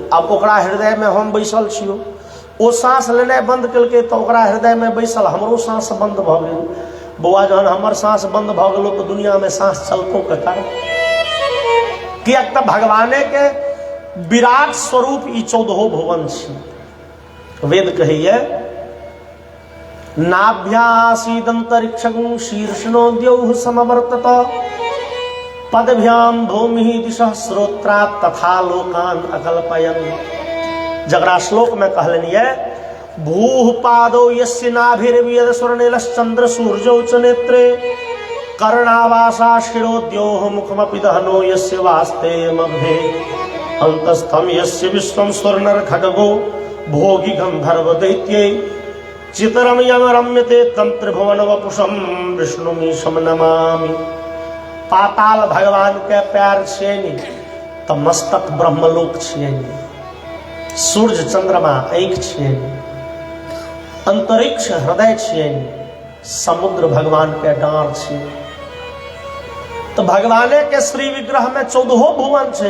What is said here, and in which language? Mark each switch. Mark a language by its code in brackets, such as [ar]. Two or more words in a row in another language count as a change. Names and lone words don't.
[mai] आब ओकरा हृदय में हम बैसल छियौ, ओ सांस लेनाइ बंद केलकै तो ओकरा हृदय में बैसल हमरो सांस बंद भ गेल। बौआ जहन हमर सांस बंद भ गेलो तो दुनिया में सांस चलतो ककर? कियाक त भगवाने के विराट स्वरूप ई 14 भुवन छी। वेद कहैया [sa] नाभ्यासीदंतरिक्षं शीर्षणोद्यौः समवर्तत पदभ्याम भूमि दिशः श्रोत्रात् तथा लोकान अकल्पयन्। [mai] जगरा श्लोक में कहलनि ये [sa] भूः पादौ यस्य नाभिर्वियद स्वर्णिलश्चंद्र सूर्यौ च नेत्रे कर्णावासा शिरोद्योः मुखमपि दहनो यस्य वास्तेयमभे अंतस्थम यस्य विश्वं स्वर्णर खड्गो भोगी गंधर्व दैत्ये चितरम यम रम्यते तम त्रिभुवन वपुषम विष्णुमीशम नमामि। [mai] पाताल भगवान के पैर छियनि तो मस्तक ब्रह्मलोक छियनि, सूर्य चंद्रमा आँख छियनि, अंतरिक्ष हृदय छियनि, समुद्र भगवान के डांर छियनि। तो भगवाने के श्री विग्रह में 14 भुवन छे।